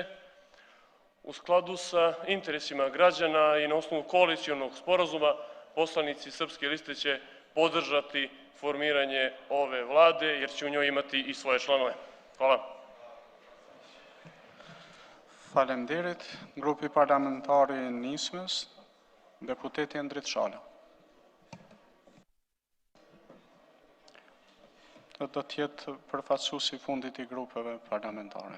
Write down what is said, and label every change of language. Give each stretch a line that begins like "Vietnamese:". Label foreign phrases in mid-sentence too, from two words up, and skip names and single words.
Serbian: U skladu sa interesima građana i na osnovu koalicionog sporazuma, poslanici Srpske liste će podržati formiranje ove vlade, jer će u njoj imati i svoje članove. Hvala.
Albanian: Faleminderit. Grupi parlamentari i Nismës, deputeti Endrit Shala. Do tjetë përfaqësuesi fundit i grupeve parlamentare.